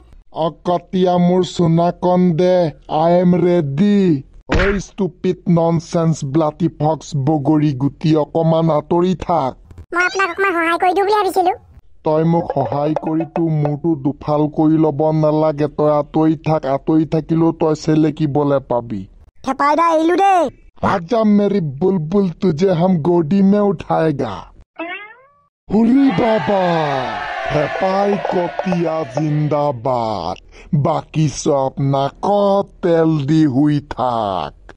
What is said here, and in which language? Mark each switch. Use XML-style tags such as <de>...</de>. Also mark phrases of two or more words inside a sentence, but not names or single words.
<as>কটীয়া মোৰ চুনাকন দে</as> <en>I am ready oi stupid nonsense bloody fox</en> <as>বগৰী গুটি অকমান আঁতৰি থাক মই আপোনাক অকণমান সহায় কৰি দিওঁ বুলি ভাবিছিলো তই মোক সহায় কৰি তোৰ মূৰটো দুফাল কৰি ল'ব নালাগে তই আঁতৰি থাকিলেও তই চেলেকিবলৈ পাবি থেপাই দা এৰিলো দেই</as> <hi>आजा मेरी बुलबुल तुझे हम गोदी में उठाएगा हुरी बाबा</hi> <as>হেপাই কটীয়া জিন্দাবাদ বাকী চব নাকত তেল দি শুই থাক</as>